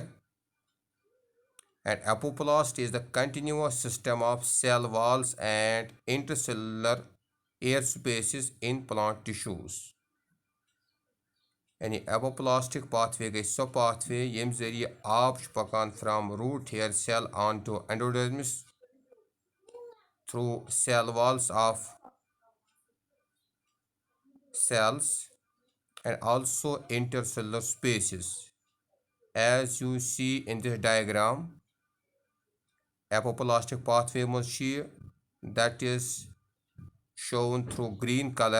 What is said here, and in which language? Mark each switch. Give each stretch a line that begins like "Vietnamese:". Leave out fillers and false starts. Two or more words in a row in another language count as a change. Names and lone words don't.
English: And apoplast is the continuous system of cell walls and intercellular air spaces in plant tissues. यानी apoplastic pathway
Kashmiri: گَیہِ سُہ
English: pathway
Kashmiri: یَم ذٔریعہ آب پَکان
English: from root hair cell onto endodermis through cell walls of cells and also intercellular spaces. As you see in this diagram, apoplastic pathway that is shown through green color.